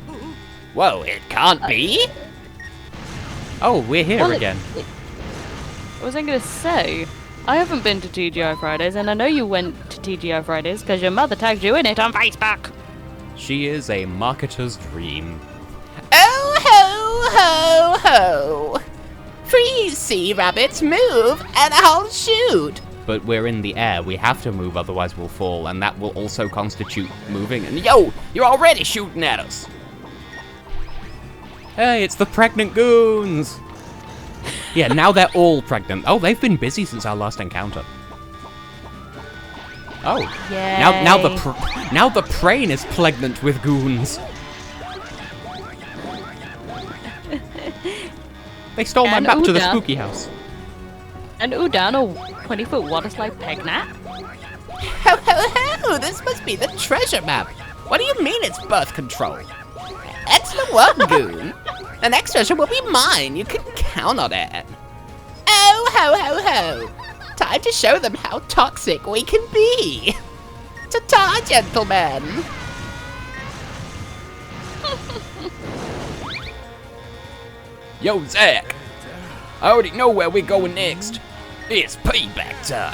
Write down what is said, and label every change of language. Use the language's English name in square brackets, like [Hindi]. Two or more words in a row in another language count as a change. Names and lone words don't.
[English] Whoa, it can't be. Oh, we're here Well, again. What was I going to say? I haven't been to TGI Fridays, and I know you went to TGI Fridays because your mother tagged you in it on Facebook. She is a marketer's dream. Oh ho ho ho! Freeze, sea rabbits, move, and I'll shoot! But we're in the air, we have to move, otherwise we'll fall, and that will also constitute moving. And yo, you're already shooting at us! Hey, it's the pregnant goons! Yeah, now they're all pregnant. Oh, they've been busy since our last encounter. Oh, now the prey is pregnant with goons. They stole my And map to the Uda. spooky house. And Udan, a 20-foot water slide pegnat. Ho ho ho! This must be the treasure map. What do you mean it's birth control? Excellent work, Goon. The next treasure will be mine. You can count on it. Oh ho ho ho! Time to show them how toxic we can be. Ta-ta, gentlemen. Yo, Zack! I already know where we're going next. It's payback time.